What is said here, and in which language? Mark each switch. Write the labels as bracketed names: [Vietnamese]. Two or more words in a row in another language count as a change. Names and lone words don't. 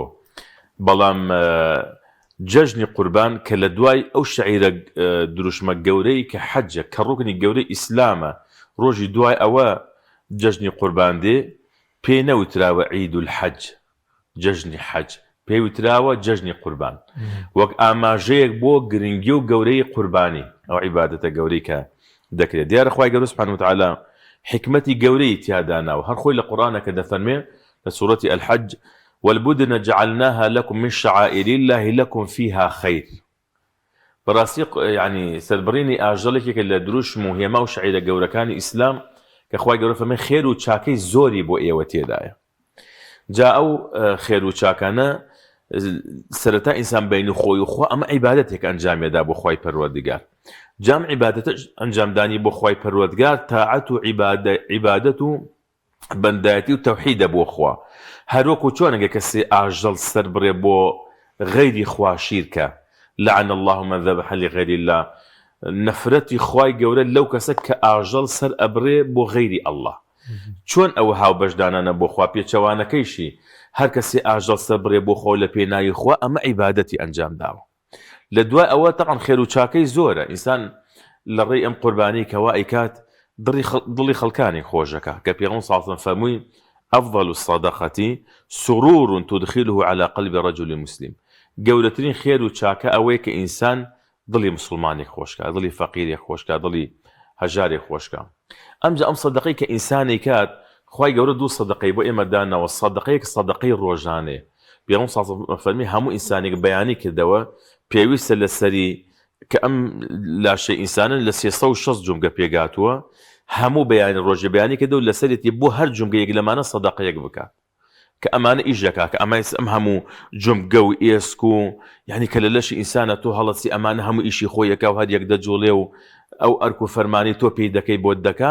[Central Kurdish] بەڵام جەژنی قوربان کە لە دوای ئەو شەعیرە دروشمە گەورەی کە حەجە کە ڕوکنی گەورەی ئیسلامە، ڕۆژی دوای ئەوە جەژنی قوربان دێ، پێی نەوتراوە عید الحەج، جەژنی حەج، پێی وتراوە جەژنی قوربان، وەک ئاماژەیەک بۆ گرنگی و گەورەی قوربانی، ئەو عیبادەتە گەورەی کە دەکرێت. دیارە خوای گەورە [Arabic] سوبحانە وتەعالا [Central Kurdish] حکمەتی گەورەی تیاداناوە، هەر خۆی لە قورئانەکە دەفەرمێ لە سوورەتی الحەج: [Arabic] والبدن جعلناها لكم من شعائر الله لكم فيها خير. [Central Kurdish] بەڕاستی یعنی سەربڕینی ئاژەڵێکێکە لە دروشم و هێما و شعیرە گەورەکانی ئیسلام کە خوای گەورە فەرمێ خێر و چاکەی زۆری بۆ ئێوە تێدایە. جا ئەو خێر و چاکانە سەرەتا ئینسان بینی خۆی و خوا ئەمە عیبادەتێک ئەنجامێدا بۆ خوای پەروەردگار. جام عیبادەتە ئەنجامدانی بۆ خوای پەروەردگار تاعەت و عیبادەت و بەندایەتی و تەوحیدە بۆ خوا. هەروەکو چۆنەگە کەسێ ئاژەڵ سەر بڕێ بۆ غەیری خوا شیرکە، [Arabic] لعن الله من ذبح لغير الله، [Central Kurdish] نەفرەتی خوای گەورە لەو کەسە کە ئاژەڵ سەر ئەبڕێ بۆ غەیری ئەڵڵا. چۆن ئەوە هاوبەشدانانە بۆ خوا پێچەوانەکەیشی هەر کەسێ ئاژەڵ سەر بڕێ بۆ خۆ لە پێناوی خوا، ئەمە عیبادەتی ئەنجام داوە. لە دوای ئەوە تەقەن خێر و چاکەی زۆرە. ئینسان لە ڕێی ئەم قوربانی کەوا ئەیکات دڵی خەڵکانی خۆشەکە کە پێغەمبەر [Arabic] صلی الله علیه و سلم [Central Kurdish] فەرمووی: [Arabic] أفضل الصدقة سرور تدخله على قلب رجل مسلم. [Central Kurdish] گەورەترین خێر و چاکە ئەوەیە کە ئینسان دڵی مسلمانێک خۆشکە، دڵی فەقیرێک خۆشکە، دڵی هەژارێک خۆشکە. ئەمجا ئەم سەدەقەی کە ئینسانی کات، خوای گەورە دوو سەدەقەی بۆ ئێمە داناوە. سەدەقەیەک سەدەقەی ڕۆژانەیە. پێغەمبەر [Arabic] صلی الله علیه و سلم [Central Kurdish] فەرمی هەموو ئینسانێک بەیانی کردەوە پێویستە لەسەری کە ئەم لاشەی ئینسانن لە 360 جومگە پێگاتووە، هەموو بەیانی ڕۆژە بەیانی کردەوە لەسەرێتی بۆ هەر جومگەیەک لەمانە سەدەقەیەک بکات کە ئەمانە ئیژەکە کە ئەم هەموو جومگە و ئێسک و یعنی کە لە لەشی ئینسانە تۆ هەڵەسی ئەمانە هەموو ئیشی خۆیەکە و هەر یەک دەجوڵێ و ئەو ئەرک و فەرمانی تۆ پێی دەکەی بۆت دەکا.